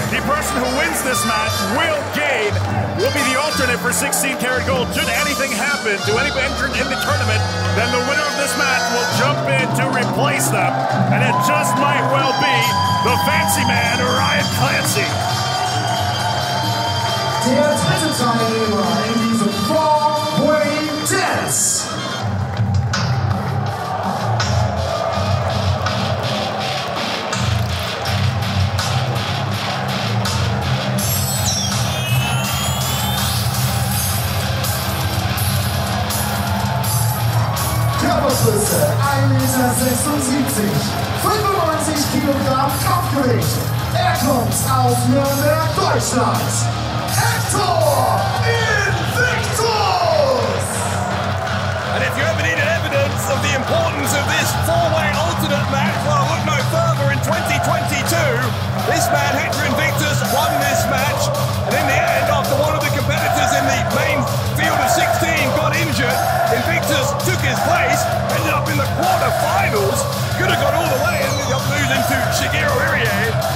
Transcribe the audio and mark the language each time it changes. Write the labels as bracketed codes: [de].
[en] The person who wins this match will be the alternate for 16 Carat Gold. Should anything happen to any entrant in the tournament, then the winner of this match will jump in to replace them. And it just might well be the fancy man, Clancy. [de] Der dritte Teilnehmer in diesem Four-Way Dance. Körpergröße 1,76 Meter, 95 Kilogramm Kopfgewicht. Er kommt aus Nürnberg, Deutschland. Hektor Invictus! [en] And if you ever needed evidence of the importance of this four-way alternate match, well, look no further. In 2022, this man, Hektor Invictus, won this match. And in the end, after one of the competitors in the main field of 16 got injured, Invictus took his place, ended up in the quarterfinals, could have got all the way, ended up losing to Shigeru Irie.